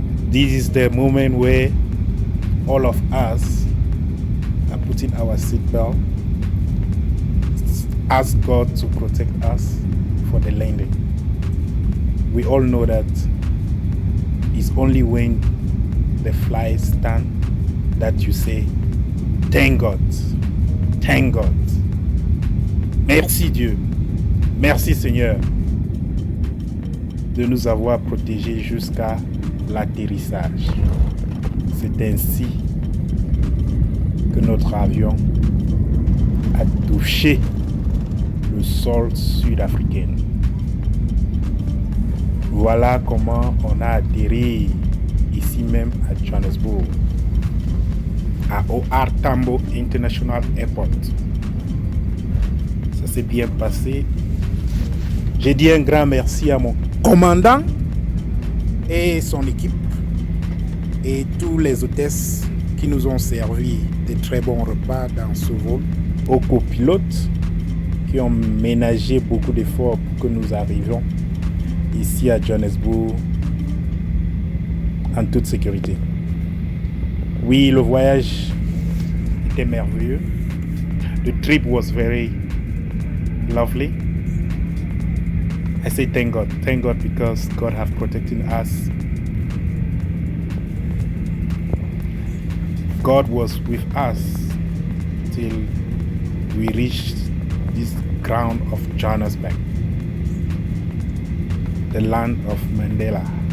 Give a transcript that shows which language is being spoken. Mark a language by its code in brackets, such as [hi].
[en] This is the moment where all of us are putting our seatbelt, ask God to protect us for the landing. We all know that it's only when the flight stand that you say, thank God, thank God. [fr] Merci Dieu, merci Seigneur de nous avoir protégés jusqu'à l'atterrissage. C'est ainsi que notre avion a touché le sol sud-africain. Voilà comment on a atterri ici même à Johannesburg, à OR Tambo International Airport. Ça s'est bien passé. J'ai dit un grand merci à mon commandant et son équipe et tous les hôtesses qui nous ont servi de très bons repas dans ce vol, aux copilotes qui ont ménagé beaucoup d'efforts pour que nous arrivions ici à Johannesburg en toute sécurité. Oui, le voyage était merveilleux. [en] The trip was very lovely. I say thank God because God have protected us. God was with us till we reached this ground of Johannesburg, the land of Mandela.